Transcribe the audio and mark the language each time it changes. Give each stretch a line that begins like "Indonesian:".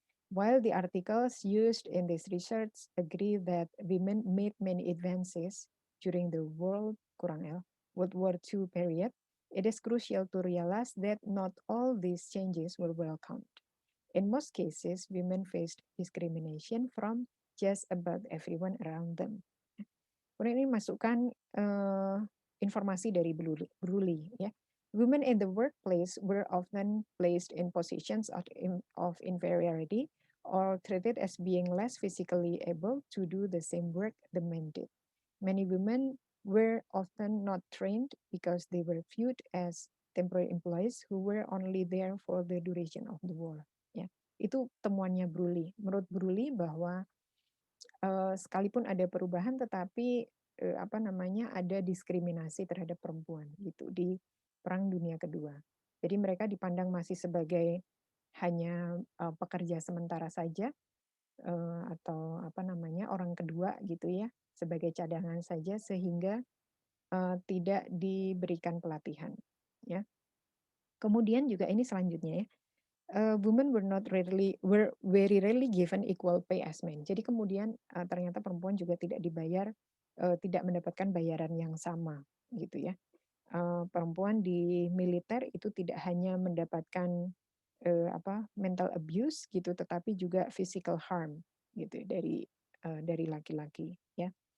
English: While the articles used in this research agree that women made many advances during the World War II period, it is crucial to realize that not all these changes were welcomed. In most cases, women faced discrimination from just about everyone around them.
Indonesian: Kemudian ini masukkan informasi dari Bruley ya.
English: Women in the workplace were often placed in positions of inferiority or treated as being less physically able to do the same work the men did. Many women were often not trained because they were viewed as temporary employees who were only there for the duration of the war.
Indonesian: Ya, itu temuannya Bruley. Menurut Bruley bahwa sekalipun ada perubahan, tetapi ada diskriminasi terhadap perempuan gitu di Perang Dunia Kedua. Jadi mereka dipandang masih sebagai hanya pekerja sementara saja atau orang kedua gitu ya, sebagai cadangan saja sehingga tidak diberikan pelatihan. Ya. Kemudian juga ini selanjutnya ya.
English: Women were very rarely given equal pay as men.
Indonesian: Jadi kemudian ternyata perempuan juga tidak dibayar, tidak mendapatkan bayaran yang sama, gitu ya. Perempuan di militer itu tidak hanya mendapatkan mental abuse gitu, tetapi juga physical harm gitu dari laki-laki, ya.